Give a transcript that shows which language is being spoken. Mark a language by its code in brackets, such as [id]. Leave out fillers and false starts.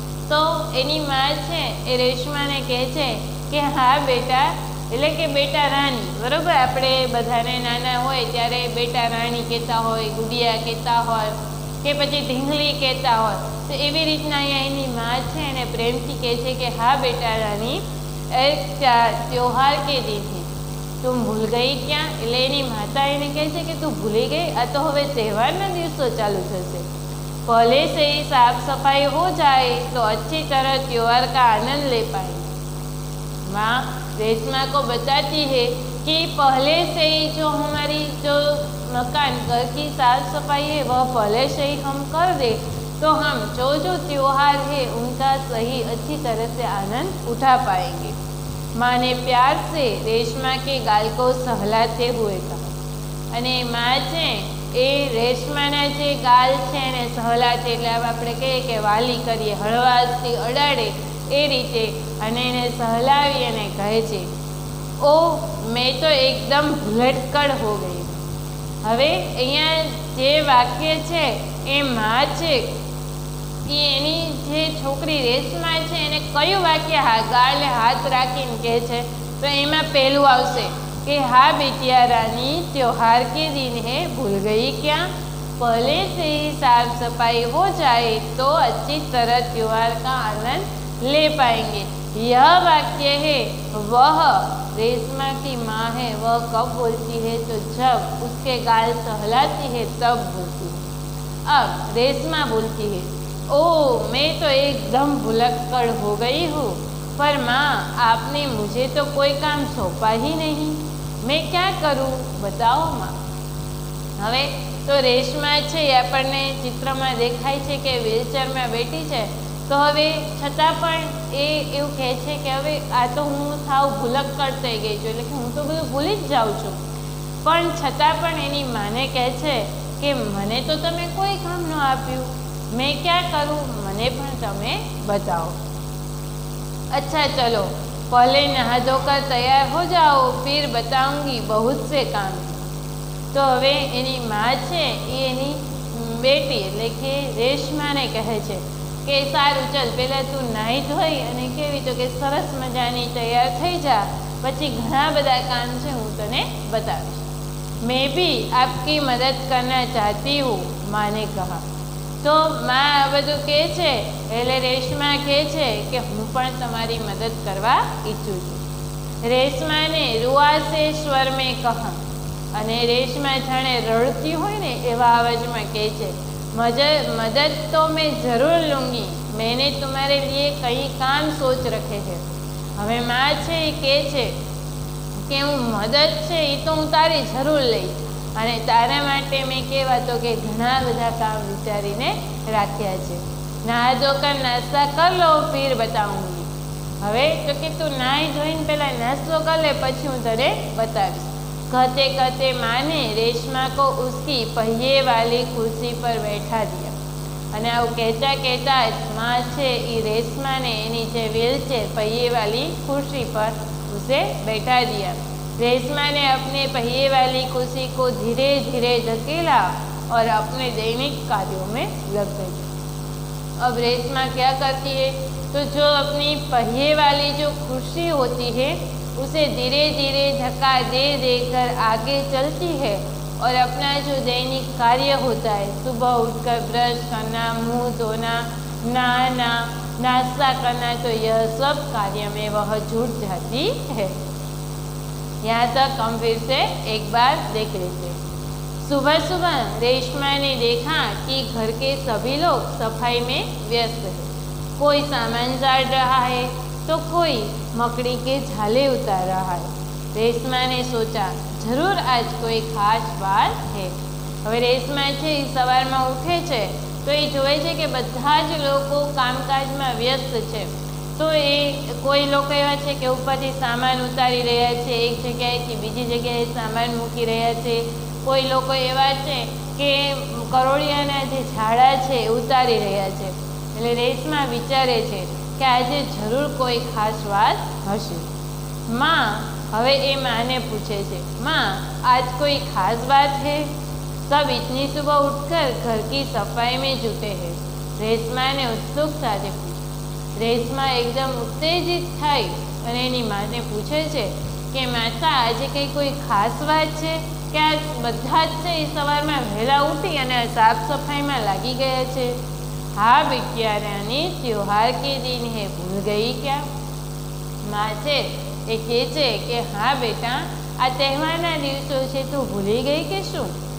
[gu] तो एनी माँ है ए रेशमा ने कहे छे कि हाँ बेटा, એટલે કે બેટા રાણી, બરોબર। આપણે બધાને નાના હોય ત્યારે બેટા રાણી કહેતા હોય, ગુડિયા કહેતા હોય કે પછી ઢીંગલી કહેતા હોય, તો એવી રીતના અહીંયા એની માँ છે એને પ્રેમથી કહે છે કે હા બેટા રાણી, એક ત્યોહાર કે [hi] दिन है, तुम भूल गई क्या? [gu] એટલે એની માતા એને કહે છે કે તું ભૂલી ગઈ, આ તો હવે તહેવારના દિવસો ચાલુ થશે। [hi] पहले से ही साफ सफाई हो जाए तो अच्छी तरह त्योहार का आनंद ले पाएंगे। माँ रेशमा को बताती है कि पहले से ही जो हमारी जो मकान घर की साफ सफाई है वह पहले से ही हम कर दे तो हम जो जो त्योहार है उनका सही अच्छी तरह से आनंद उठा पाएंगे। माँ ने प्यार से रेशमा के गाल को सहलाते हुए कहा। [gu] અને માँ છે એ રેશમાના જે ગાલ છે એને સહલાતે એટલે આપણે કહીએ કે વાલી કરીએ, હળવાશથી અડાડે એ રીતે અને એને સહલાવી અને કહે છે [hi] ओ मैं तो एकदम भुलटकड़ हो गई। [gu] હવે અહીંયા જે વાક્ય છે એ માँ છે એ એની જે છોકરી રેશમા છે એને કયું વાક્ય ગાળે હાથ રાખીને કહે છે તો એમાં પહેલું આવશે कि [hi] हाँ बिटिया रानी त्योहार के दिन है, भूल गई क्या? पहले से ही साफ सफाई हो जाए तो अच्छी तरह त्योहार का आनंद ले पाएंगे। यह वाक्य है वह रेशमा की माँ है वह कब बोलती है तो जब उसके गाल सहलाती है तब बोलती है। अब रेशमा बोलती है ओ मैं तो एकदम भुलक्कड़ हो गई हूँ, पर माँ आपने मुझे तो कोई काम सौंपा ही नहीं, मैं क्या करूँ बताओ माँ। [gu] હવે તો રેશમા છે એ આપણને ચિત્રમાં દેખાય છે કે વ્હીલચેરમાં બેઠી છે, તો હવે છતાં પણ એ એવું કહે છે કે હવે આ તો હું સાવ ભૂલક્કડ થઈ ગઈ છું, એટલે કે હું તો બધું ભૂલી જ જાઉં છું, પણ છતાં પણ એની માને કહે છે કે મને તો તમે કોઈ કામ ન આપ્યું, [hi] मैं क्या करूँ, [gu] મને પણ તમે [hi] बताओ। अच्छा चलो पहले नहा धोकर तैयार हो जाओ, फिर बताऊंगी बहुत से काम। [gu] तो हवे एनी माँ है एनी बेटी એટલે કે રેશમાને કહે છે કે સારું ચલ પહેલાં તું નાહી ધોઈ અને કેવી તો કે સરસ મજાની તૈયાર થઈ જા, પછી ઘણા બધા કામ છે હું તને બતાવીશ। [hi] मैं भी आपकी मदद करना चाहती हूँ, माँ ने कहा। [gu] तो माँ आ બધું કહે છે એટલે રેશમા કહે છે કે હું પણ તમારી મદદ કરવા ઈચ્છું છું। [hi] રેશમા ને રૂઆસે સ્વર में कहा [gu] અને રેશમા જાણે રડતી હોય ને એવા અવાજમાં કહે છે [hi] मदद तो मैं ज़रूर लूँगी, मैंने तुम्हारे लिए कई काम सोच रखे हैं। [gu] હવે માँ છે એ કહે છે કે હું મદદ છે એ તો હું તારી જરૂર લઈશ અને તારા માટે મેં કહેવા તો કે ઘણા બધા કામ વિચારીને રાખ્યા છે। [hi] નहा ધોકર નાસ્તા કર લો ફિર બતાઉંગી। [gu] હવે તો કે તું નાહી ધોઈને પહેલાં નાસ્તો કર લે પછી હું તને બતાવીશ। [hi] कहते कहते माँ ने रेशमा को उसकी पहिए वाली कुर्सी पर बैठा दिया। [gu] અને આવું કહેતા કહેતા જ માँ છે એ રેશમાને એની જે વ્હીલચેર [hi] पहिए वाली कुर्सी पर उसे बैठा दिया। रेशमा ने अपने पहिए वाली कुर्सी को धीरे धीरे धकेला और अपने दैनिक कार्यों में लग गई। अब रेशमा क्या करती है तो जो अपनी पहिए वाली जो कुर्सी होती है उसे धीरे धीरे धक्का दे देकर आगे चलती है और अपना जो दैनिक कार्य होता है सुबह उठकर ब्रश करना, मुंह धोना, नहाना, नाश्ता करना, तो यह सब कार्य में वह जुट जाती है। यहाँ तक हम फिर से एक बार देख लेते। सुबह सुबह रेशमा ने देखा कि घर के सभी लोग सफाई में व्यस्त है। कोई सामान झाड़ रहा है तो कोई मकड़ी के झाले उतार रहा है। रेशमा ने सोचा जरूर आज कोई खास बात है। [gu] હવે રેશમા છે એ સવારમાં ઉઠે છે તો એ જોવે છે કે બધા જ લોકો કામકાજમાં વ્યસ્ત છે। તો એ કોઈ લોકો એવા છે કે ઉપરથી સામાન ઉતારી રહ્યા છે, એક જગ્યાએથી બીજી જગ્યાએ સામાન મૂકી રહ્યા છે. કોઈ લોકો એવા છે કે કરોળિયાના જે ઝાડા છે એ ઉતારી રહ્યા છે. એટલે રેશમા વિચારે છે કે આજે જરૂર કોઈ ખાસ વાત હશે. માં હવે એ માને પૂછે છે, માં [hi] आज कोई खास बात है? सब इतनी सुबह उठकर घर की सफाई में जुटे हैं. रेशमा ने उत्सुकता से पूछा. रेशमा एकदम उत्तेजित [gu] થઈ અને એની માને પૂછે છે કે માતા આજે કઈ કોઈ ખાસ વાત છે કે આ બધા જ છે એ સવારમાં વહેલા ઉઠી અને સાફ સફાઈમાં લાગી ગયા છે. [hi] हाँ बिटिया रानी, त्योहार के दिन है, भूल गई क्या? [gu] माँ છે એ કહે છે કે હા બેટા, આ તહેવારના દિવસો છે, તું ભૂલી ગઈ કે શું?